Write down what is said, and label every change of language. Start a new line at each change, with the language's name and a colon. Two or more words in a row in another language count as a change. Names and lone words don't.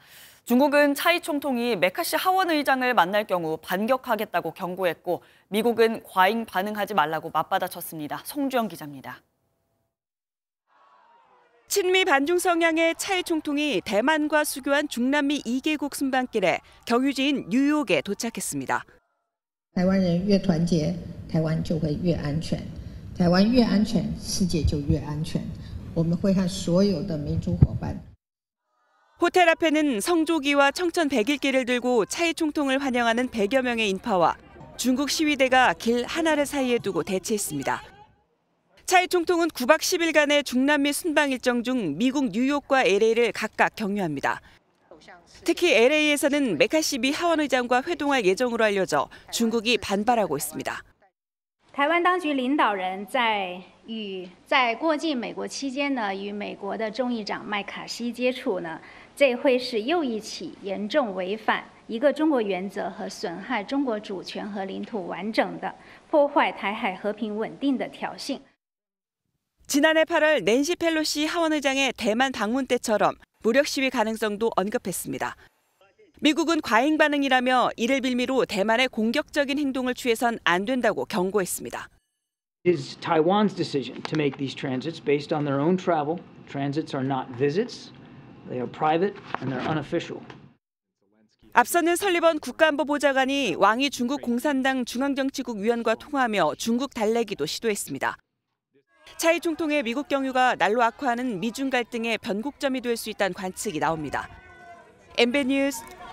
Korean: 중국은 차이 총통이 메카시 하원 의장을 만날 경우 반격하겠다고 경고했고 미국은 과잉 반응하지 말라고 맞받아쳤습니다. 송주영 기자입니다. 친미 반중 성향의 차이 총통이 대만과 수교한 중남미 2개국 순방길에 경유지인 뉴욕에 도착했습니다.
Chinese: 台湾人越团结，台湾就会越安全。台湾越安全，世界就越安全。我们会和所有的民主伙伴。
Korean: 호텔 앞에는 성조기와 청천 백일기를 들고 차이 총통을 환영하는 100여 명의 인파와 중국 시위대가 길 하나를 사이에 두고 대치했습니다. 차이 총통은 9박 10일간의 중남미 순방 일정 중 미국 뉴욕과 LA를 각각 경유합니다. 특히 LA에서는 메카시 하원 의장과 회동할 예정으로 알려져 중국이 반발하고 있습니다.
Chinese: 台湾当局领导人在过境美国期间呢，与美国的众议长麦卡锡接触呢，这会是又一起严重违反一个中国原则和损害中国主权和领土完整的破坏台海和平稳定的挑衅。
Korean: 지난해 8월 낸시 펠로시 하원 의장의 대만 방문 때처럼 무력 시위 가능성도 언급했습니다. 미국은 과잉 반응이라며 이를 빌미로 대만의 공격적인 행동을 취해선 안 된다고 경고했습니다.
English: It is Taiwan's decision to make these transits based on their own travel. Transits are not visits. They are private and they're unofficial.
Korean: 앞서는 설리번 국가안보보좌관이 왕이 중국 공산당 중앙정치국 위원과 통화하며 중국 달래기도 시도했습니다. 차이 총통의 미국 경유가 날로 악화하는 미중 갈등의 변곡점이 될 수 있다는 관측이 나옵니다.